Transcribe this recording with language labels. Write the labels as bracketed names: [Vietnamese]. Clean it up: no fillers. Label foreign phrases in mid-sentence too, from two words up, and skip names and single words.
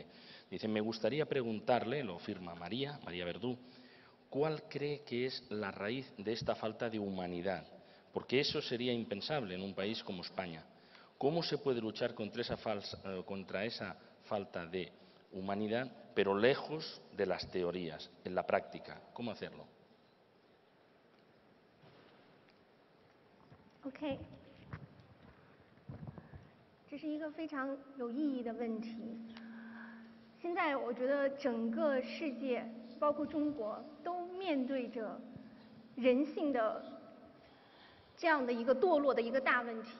[Spanish] Dice, me gustaría preguntarle, lo firma María Verdú, ¿cuál cree que es la raíz de esta falta de humanidad? Porque eso sería impensable en un país como España. ¿Cómo se puede luchar contra esa falta de humanidad, pero lejos de las teorías, en la práctica? ¿Cómo hacerlo? [Chinese] OK， 这是一个非常有意义的问题。现在我觉得整个世界，包括中国，都面对着人性的这样的一个堕落的一个大问题。